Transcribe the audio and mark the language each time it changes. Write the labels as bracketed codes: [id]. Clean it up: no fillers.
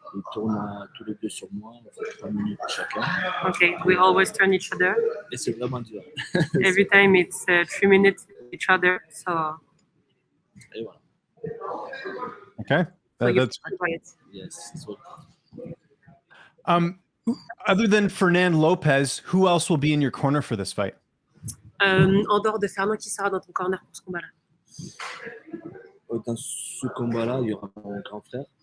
[fr] Ils tournent tous les deux sur moi, on fait 3 minutes chacun. [en] Okay, we always turn each other. [fr] Et c'est vraiment dur. [en] Every time it's 3 minutes each other. So. [fr] Et voilà. [en] Okay, that's quiet. Yes, it's okay. Other than Fernand Lopez, who else will be in your corner for this fight? [fr] En dehors de Fernand, qui sera dans ton corner pour ce combat-là? Dans ce combat-là, il y aura mon grand frère.